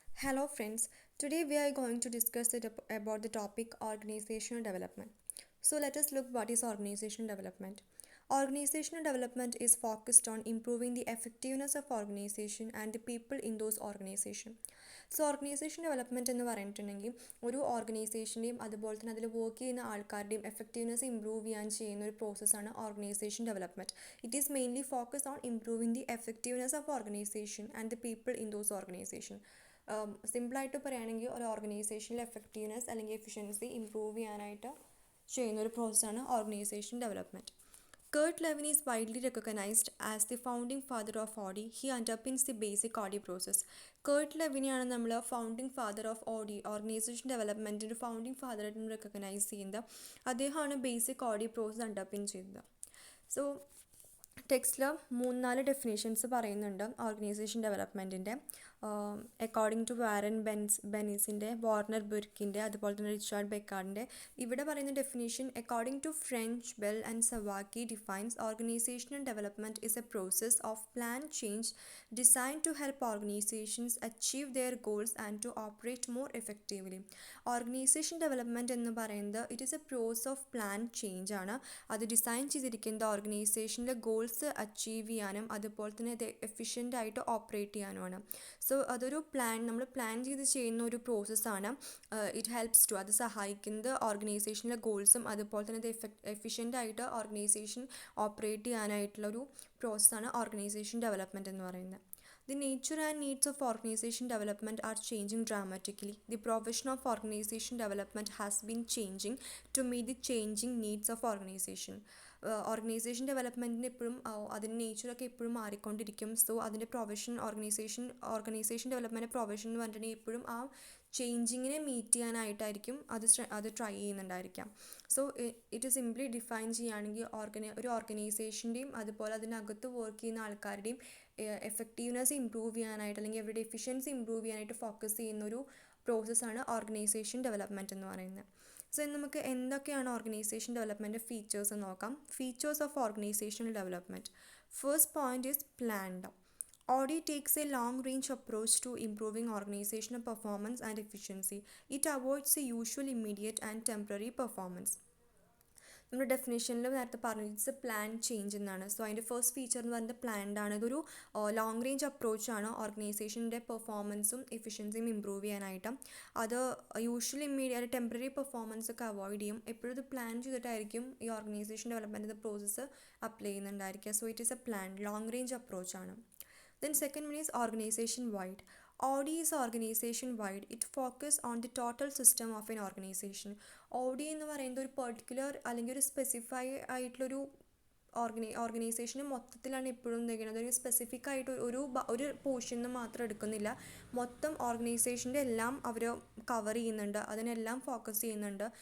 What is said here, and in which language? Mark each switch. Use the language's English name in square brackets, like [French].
[English] Hello friends, today we are going to discuss about the topic organizational development. So let us look what is organizational development. Organizational development is focused on improving the effectiveness of organization and the people in those organization. [Malayalam] So organisation development എന്ന് പറഞ്ഞിട്ടുണ്ടെങ്കിൽ ഒരു ഓർഗനൈസേഷൻ്റെയും അതുപോലെ തന്നെ അതിൽ work ചെയ്യുന്ന ആൾക്കാരുടെയും effectiveness improve ചെയ്യാൻ ചെയ്യുന്ന ഒരു പ്രോസസ്സാണ് organisation development. [English] It is mainly focus on improving the effectiveness of organisation and the people in those organisation. [Malayalam] സിമ്പിളായിട്ട് പറയുകയാണെങ്കിൽ ഒരു ഓർഗനൈസേഷനിലെ എഫക്റ്റീവ്നെസ് അല്ലെങ്കിൽ എഫിഷ്യൻസി ഇമ്പ്രൂവ് ചെയ്യാനായിട്ട് ചെയ്യുന്ന ഒരു പ്രോസസ്സാണ് organisation development. [English] Kurt Lewin is widely recognized as the founding father of ODI. He underpins the basic ODI process. [Malayalam] Kurt ലെവിനെയാണ് നമ്മൾ founding father of ODI, organisation ഡെവലപ്മെൻറ്റിൻ്റെ founding ഫാദറായിട്ട് recognise ചെയ്യുന്നത്. അദ്ദേഹമാണ് ബേസിക് ODI പ്രോസസ് അണ്ടർപിൻ ചെയ്തത്. So ടെക്സ്റ്റിൽ 3-4 definitions പറയുന്നുണ്ട് organisation ഡെവലപ്മെൻറ്റിൻ്റെ. According to Warren ബെനീസിൻ്റെ, Warner ബുർക്കിൻ്റെ, അതുപോലെ തന്നെ Richard ബെക്കാർഡിൻ്റെ. ഇവിടെ പറയുന്ന definition [English] According to French, Bell and Zawacki defines organisational development is a process of plan change design to help organisations achieve their goals and to operate more effectively. Organisation development [Malayalam] എന്ന് പറയുന്നത് [English] It is a process of plan change ആണ്. [Malayalam] അത് design ചെയ്തിരിക്കുന്നത് ഓർഗനൈസേഷനിലെ goals achieve ചെയ്യാനും അതുപോലെ തന്നെ ഇത് എഫിഷ്യൻ്റ് ആയിട്ട് ഓപ്പറേറ്റ് ചെയ്യാനുമാണ്. സോ അതൊരു നമ്മൾ പ്ലാൻ ചെയ്ത് ചെയ്യുന്ന ഒരു പ്രോസസ്സാണ്. [English] it helps to, [Malayalam] അത് സഹായിക്കുന്നത് ഓർഗനൈസേഷനിലെ ഗോൾസും അതുപോലെ തന്നെ ഇത് എഫിഷ്യൻ്റ് ആയിട്ട് ഓർഗനൈസേഷൻ ഓപ്പറേറ്റ് ചെയ്യാനായിട്ടുള്ളൊരു പ്രോസസ്സാണ് ഓർഗനൈസേഷൻ ഡെവലപ്മെൻറ്റ് എന്ന് പറയുന്നത്. [English] The nature and needs of organization development are changing dramatically. The profession of organization development has been changing to meet the changing needs of organization. [Malayalam] Organisation ഡെവലപ്മെൻറ്റിന് എപ്പോഴും അതിൻ്റെ നേച്ചറൊക്കെ എപ്പോഴും മാറിക്കൊണ്ടിരിക്കും. So അതിൻ്റെ organisation development profession എന്ന് പറഞ്ഞിട്ടുണ്ടെങ്കിൽ എപ്പോഴും ആ ചേഞ്ചിങ്ങിനെ മീറ്റ് ചെയ്യാനായിട്ടായിരിക്കും അത് try ചെയ്യുന്നുണ്ടായിരിക്കാം. So [English] it simply [Malayalam] define ചെയ്യുകയാണെങ്കിൽ ഒരു ഓർഗനൈസേഷൻ്റെയും അതുപോലെ അതിനകത്ത് വർക്ക് ചെയ്യുന്ന ആൾക്കാരുടെയും എഫക്റ്റീവ്നെസ് ഇമ്പ്രൂവ് ചെയ്യാനായിട്ട് അല്ലെങ്കിൽ അവരുടെ എഫിഷ്യൻസി ഇമ്പ്രൂവ് ചെയ്യാനായിട്ട് ഫോക്കസ് ചെയ്യുന്നൊരു പ്രോസസ്സാണ് ഓർഗനൈസേഷൻ ഡെവലപ്മെൻറ്റ് എന്ന് പറയുന്നത്. സോ നമുക്ക് എന്തൊക്കെയാണ് ഓർഗനൈസേഷൻ ഡെവലപ്മെൻറ്റ് ഫീച്ചേഴ്സ് എന്ന് നോക്കാം. [English] Features of organisational development. First point is planned. ODI takes a long-range approach to improving organizational performance and efficiency. It avoids the usual immediate and temporary performance. [Malayalam] നമ്മുടെ ഡെഫിനേഷനിൽ നേരത്തെ പറഞ്ഞു [English] it's a plan change [Malayalam] എന്നാണ്. So അതിൻ്റെ first feature എന്ന് പറയുന്നത് planned ആണ്. ഇതൊരു long range അപ്രോച്ചാണ് ഓർഗനൈസേഷൻ്റെ പെർഫോമൻസും എഫിഷ്യൻസിയും ഇമ്പ്രൂവ് ചെയ്യാനായിട്ട്. അത് യൂഷ്വലി ഇമ്മീഡിയറ്റ് ടെമ്പററി പെർഫോമൻസ് ഒക്കെ അവോയ്ഡ് ചെയ്യും. എപ്പോഴും ഇത് പ്ലാൻ ചെയ്തിട്ടായിരിക്കും ഈ organisation development process apply ചെയ്യുന്നുണ്ടായിരിക്കുക. [English] So it is a plan long range അപ്രോച്ചാണ്. Then second one is organization wide. ODI is organization wide. It focuses on the total system of an organization. [Malayalam] ODI എന്ന് പറയുന്നത് ഒരു particular അല്ലെങ്കിൽ ഒരു specify ആയിട്ടുള്ളൊരു ഓർഗനൈസേഷന് മൊത്തത്തിലാണ് എപ്പോഴും എന്തെങ്കിലും ഒരു സ്പെസിഫിക് ആയിട്ട് ഒരു പോർഷനിൽ മാത്രം എടുക്കുന്നില്ല. മൊത്തം ഓർഗനൈസേഷൻ്റെ എല്ലാം അവർ കവർ ചെയ്യുന്നുണ്ട്, അതിനെല്ലാം ഫോക്കസ് ചെയ്യുന്നുണ്ട്.